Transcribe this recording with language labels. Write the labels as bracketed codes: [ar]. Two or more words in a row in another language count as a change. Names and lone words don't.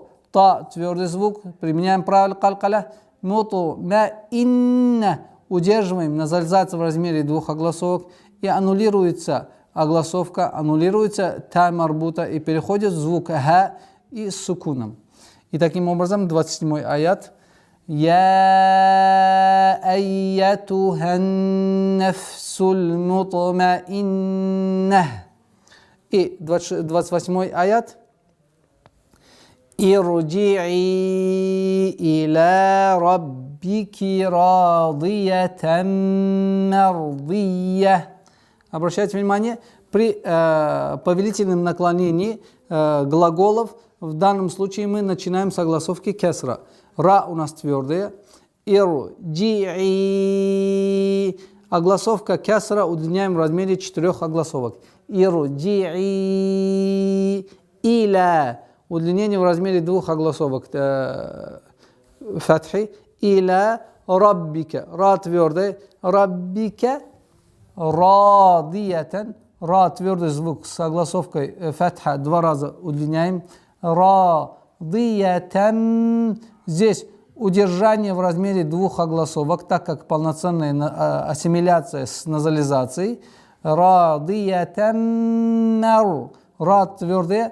[ru] Та, твердый звук, применяем правило калкаля. Мутмаинна, удерживаем назализацию в размере 2 огласовок и аннулируется огласовка, аннулируется та марбута и переходит звук ха и с сукуном. И таким образом 27 аят. [ar] يا أيتها النفس المطمئنة. [ru] И 28 аят. [ar] ارجعي إلى ربك راضية مرضية. [ru] Обращайте внимание, при повелительном наклонении глаголов в данном случае мы начинаем с огласовки кесра. Ра у нас твердая. Ирджи'и. Огласовка кесра удлиняем в размере 4 огласовок. [ar] ارجعي إلى. [ru] Удлинение в размере 2 огласовок фатхи. [ar] إلى ربك. [ru] Ра твердая. [ar] ربك راضية. [ru] Ра твердый звук с огласовкой фатха 2 раза удлиняем. [ar] راضية. [ru] Здесь удержание в размере 2 огласовок, так как полноценная ассимиляция с назализацией. [ar] راضية نارو. [ru] Ра твердая.